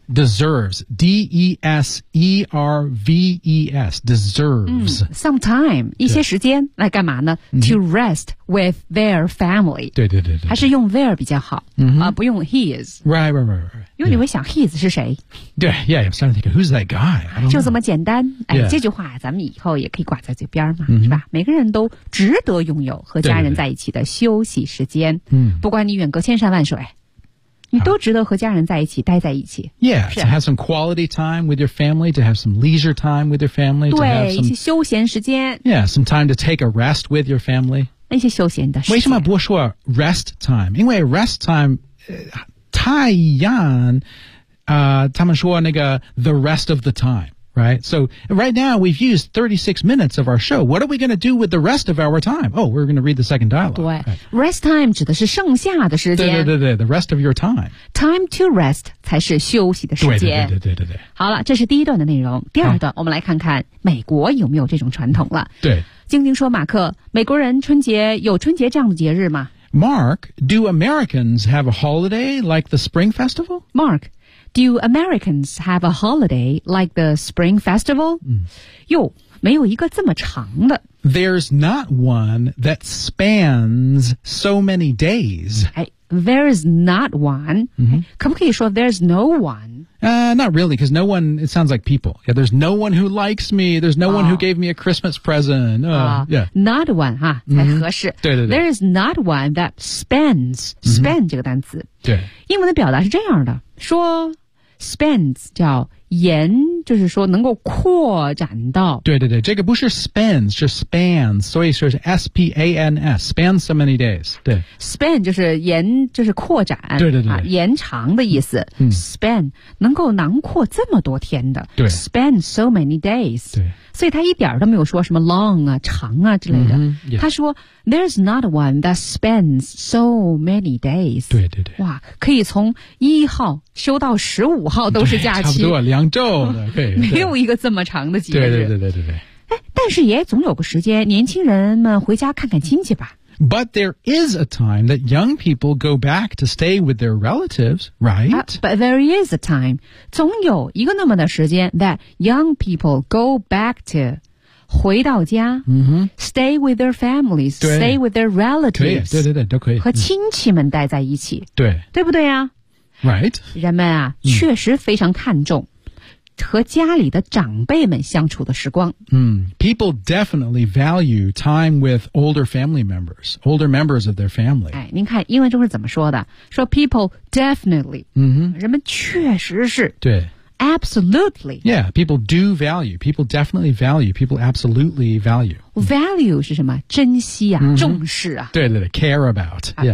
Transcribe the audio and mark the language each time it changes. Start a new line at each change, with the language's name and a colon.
English: deserves D-E-S-E-R-V-E-S deserves、 mm, some time
Chinese: 一些时间来干嘛呢、
English: mm-hmm. to rest with their family
Chinese: 对对对 对还是用 their 比较好、 mm-hmm. 不用 his
English: right
Chinese: 因为你会想 his 是谁
English: 对 yeah I'm starting to think who's that guy
Chinese: 就这么简单、哎 yeah. 这句话咱们以后也可以挂在嘴边嘛、mm-hmm. 是吧每个人都值得拥有和家人在一起的休息时间对对对嗯，不管你远隔千山万水，你都值得和家人在一起，待在一起。
English: Yeah, to have some quality time with your family, to have some leisure time with your family,
Chinese: 对
English: to have some,
Chinese: 一些休闲时间。
English: Yeah, some time to take a rest with your family.
Chinese: 一些休闲的时间。为什么不说 rest time? 因为 rest time, 太阳，他们说那个
English: the rest of the time.
Chinese: Right?
English: So right now we've used 36 minutes of our show. What are we going to do with the rest of our time? Oh, we're going to read the second dialogue.
Chinese: 对、right. Rest time 指的是剩下的时间。
English: 对对对对 the rest of your time.
Chinese: Time to rest 才是休息的时间。对对对对对对。好了这是第一段的内容。第二段、啊、我们来看看美国有没有这种传统了。对。晶晶说马克美国人春节有春节这样的节日吗
English: Mark, do Americans have a holiday like the Spring Festival? Mark,Do Americans have a holiday like the Spring Festival?
Chinese: 哟、嗯，没有一个这么长的。
English: There's not one that spans so many days. 哎 ，there's not one.、嗯、
Chinese: 可不可以说
English: there's no one? Not really, because no one, it sounds like people. Yeah, there's no one who likes me. There's no、oh. one who gave me a Christmas present. Not one, 哈、 huh? mm-hmm.
Chinese: 才合适。对对对。
English: There is not one that spans,、mm-hmm.
Chinese: span 这个单词。对。英文的表达是这样的。说 spans 叫延就是说能够扩展到对对对这个不是 spans 是 spans 所以说是 S-P-A-N-S
English: spans so many days
Chinese: 对 span 就是延就是扩展对对对、啊、延长的意思、嗯、 span 能够囊括这么多天的对
English: span so many days
Chinese: 对所以他一点都没有说什么 long 啊长啊之类的、
English: mm-hmm, yeah.
Chinese: 他说
English: There's not one that spans so many days
Chinese: 对对对哇可以从一号休到十五号都是假期差不多两周的对没有一个这么长的节日对对对对对对但是也总有个时间年轻人们回家看看亲戚吧
English: But there is a time that young people go back to stay with their relatives, right?、 But there is a time
Chinese: 总有一个那么的时间
English: that young people go back to
Chinese: 回到家、 mm-hmm.
English: stay with their families, stay with their relatives
Chinese: 对对对都可以和亲戚们待在一起对对不对啊
English: Right?
Chinese: 人们啊、mm. 确实非常看重和家里的长辈们相处的时光。
English: 嗯、People definitely value time with older family members, older members of their family.
Chinese: 哎，您看英文中是怎么说的？
English: 说 people definitely,、 mm-hmm.
Chinese: 人们确实是。对。
English: Absolutely. Yeah, people do value. People definitely value. People absolutely value.
Chinese: Value 是什么？珍惜啊、 mm-hmm. 重视啊。对对对 ,
English: care about.、
Chinese: Yeah.